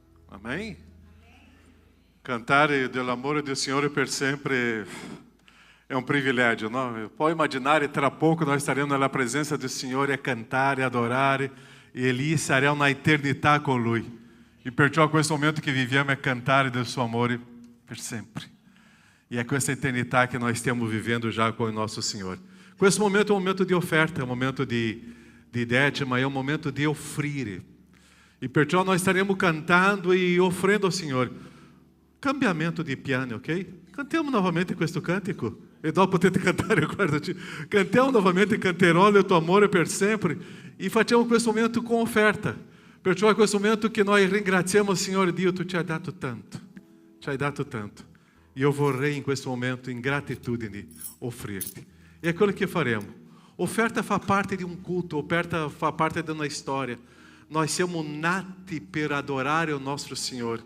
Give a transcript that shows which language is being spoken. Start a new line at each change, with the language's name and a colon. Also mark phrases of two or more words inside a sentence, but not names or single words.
Italian: Amém? Cantare dell'amore del Signore per sempre
Portuguese: é um privilégio, não? Pode imaginar, tra pouco nós estaremos na presença do Senhor
Italian: a cantare, adorare, e lì saremo na eternità con Lui. E perciò questo momento che viviamo è cantare del suo amore per sempre.
Portuguese: E é com essa eternità que nós estamos vivendo já com o nosso Senhor.
Italian: Questo momento
Portuguese: é um momento de oferta, é um momento de décima, é um momento de offrire. E perciò nós estaremos cantando e offrendo ao Senhor.
Italian: Cambiamento di piano, ok? Cantiamo novamente questo cantico. E dopo potete cantare, guardati. Cantiamo novamente Canterò il tuo amore per sempre. E facciamo questo momento
Portuguese: com oferta.
Italian: Perciò è questo momento che noi ringraziamo il Signore Dio, tu ci hai dato tanto. Ci hai dato tanto. E eu vorrei in questo momento, in gratitudine, offrirti. E è quello che faremo. Oferta fa parte di un culto, oferta fa parte di una storia. Noi siamo nati per adorare o nostro Signore.